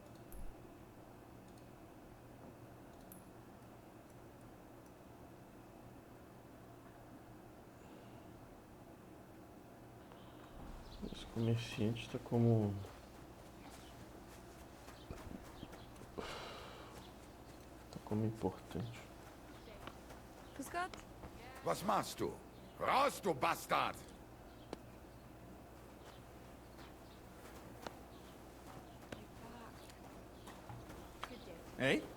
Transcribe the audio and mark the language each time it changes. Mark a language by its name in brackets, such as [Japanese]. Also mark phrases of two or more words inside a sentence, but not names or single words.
[Portuguese] Esse comerciante tá como... tá como importante. [German] Grüß Gott. Was machst du? Raus, du Bastard! Hey?